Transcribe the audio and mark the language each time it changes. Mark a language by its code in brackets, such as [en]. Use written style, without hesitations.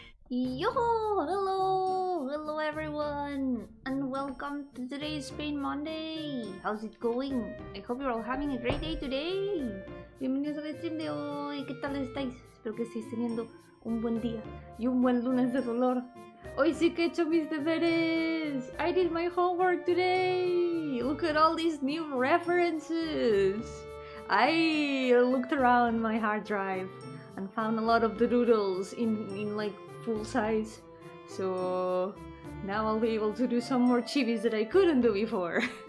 [en] Yo, hello everyone, and welcome to today's Pain Monday. How's it going? I hope you're all having a great day today. [es] Bienvenidos al stream de hoy. ¿Qué tal estáis? Espero que estéis teniendo un buen día y un buen lunes de dolor. Hoy sí que he hecho mis deberes. [en] I did my homework today. Look at all these new references. I looked around my hard drive and found a lot of the doodles in like full size, so now I'll be able to do some more chibis that I couldn't do before.